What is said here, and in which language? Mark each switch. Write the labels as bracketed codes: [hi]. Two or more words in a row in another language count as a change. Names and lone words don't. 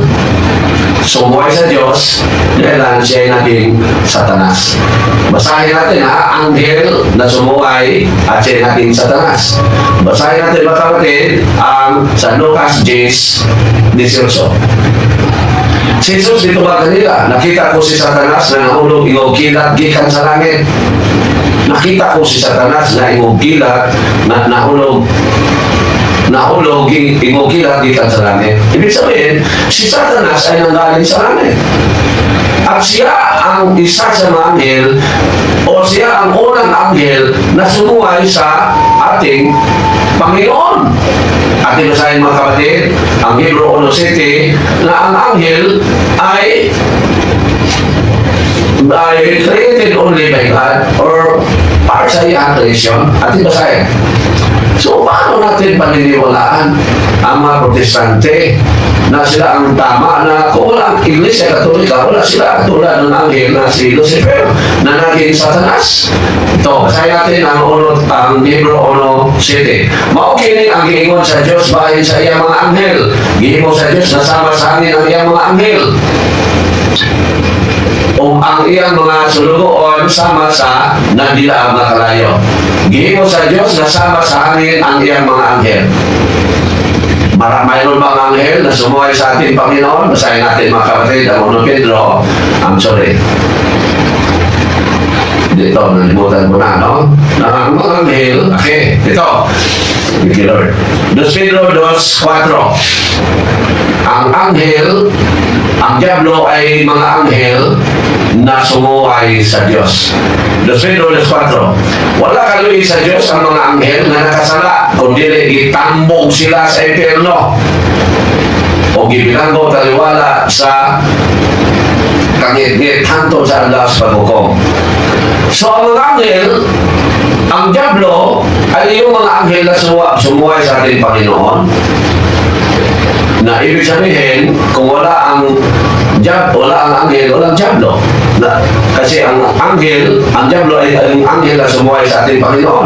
[tl] Sumuway sa Diyos, dahil siya ay naging Satanas. Basahin natin ha, anghel na sumuway at siya ay naging Satanas. Basahin natin mga kapatid ang sa Lucas 10:18. Si Jesus dito ba kanila, nakita ko si Satanas na nahulog [ceb] ingog kilat gikan sa langit. [tl] Nakita ko si Satanas na [ceb] ingog kilat na nahulog ingog kilat gikan sa langit. [tl] Ibig sabihin, si Satanas ay nanggaling sa langit. At siya ang isa sa mga anghel o siya ang unang anghel na sumuway sa ating Panginoon. Ating basahin mga kapatid, ang Hebrew 1:7 na ang anghel ay [en] created only by God [tl] or para sa iyang creation. Ating basahin. So, paano natin paniniwalaan ang mga Protestante na sila ang tama na kung wala ang Iglesia Katolika, wala sila tulad ng anghel na si Lucifer na naging Satanas? Ito, basahin natin ang Hebrew 1:7. [ceb] Maukini ang giingon sa Diyos bahin sa iyang mga anghel. Giingon sa Diyos na sama sa hangin ang iyang mga anghel. O ang iyang mga sulugoon sama sa nagdilaang na kalayo. Giingon sa Diyos na sama sa hangin ang iyang mga anghel. [tl] Mayroon bang anghel na sumuway sa ating Panginoon? Basahin natin mga kapatid ang 1 Pedro. Dito, nalimutan mo na, no? Na ang mga anghel, okay, dito. [en] Thank you, Lord. 2 Pedro 2:4. [tl] Ang anghel, ang Diablo ay mga anghel na sumuway sa Diyos. 2 Pedro 2:4. [ceb] Wala kaluwi sa Diyos ang mga anghel na nakasala, kundi gitambog sila sa eterno o gibilanggo taliwala sa kangit-ngit hantod sa alas paghukom. [tl] So ang mga anghel, ang Diablo ay yung mga anghel na sumuway sa ating Panginoon. Na ibig sabihin, kung wala ang anghel, walang Diablo. Kasi ang Diablo ay ang anghel na sumuway sa ating Panginoon.